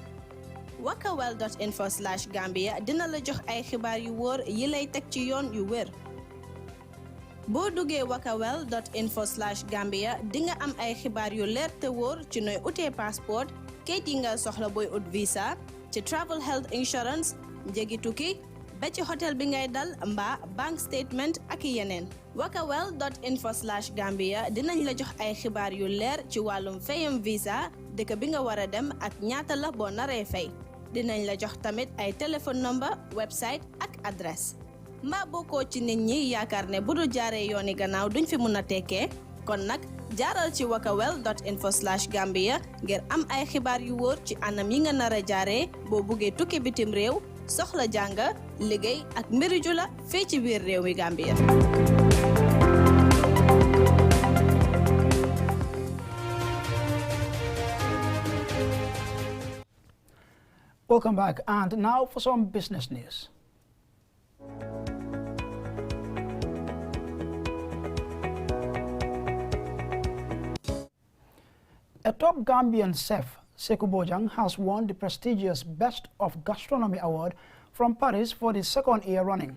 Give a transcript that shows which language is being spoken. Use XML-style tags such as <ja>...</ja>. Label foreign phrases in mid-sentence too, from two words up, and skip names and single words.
<wo>wakawel.info/Gambia dina la jox ay xibaar yu wóor yi lay teg ci yoon yu wér boo duggee wakawel.info/Gambia di nga am ay xibaar yu leer te wóor ci nooy utee passeport kayit yi nga soxla booy ut visa ci</wo> <en>travel health insurance</en> <wo>njëgi tukki ba ci hôtel bi ngay dal mbaa</wo> <en>bank statement</en> <wo>ak yeneen. wakawell.info/Gambia dinañ la jox ay xibaar yu leer ci wàllum fayam visa dëkk bi nga war a dem ak ñaata la boo naree fay. dinañ la jox tamit ay téléphone</wo> <en>number website</en> <wo>ak adresse. mbaa bokkoo ci nit ñi yaakaar ne bu dul jaaree yooni gannaaw duñ fi mun a tekkee kon nag jaaral ci wakawell.info/Gambia ngir am ay xibaar yu wóor ci anam yi nga nar a jaaree boo buggee tukki bitim réew soxla jàng liggéey ak mbiri jula fii ci biir réew mi Gambia.</wo> <en>Welcome back, and now for some business news. A top Gambian chef, Sekou Bojang, has won the prestigious Best of Gastronomy Award from Paris for the second year running.</en>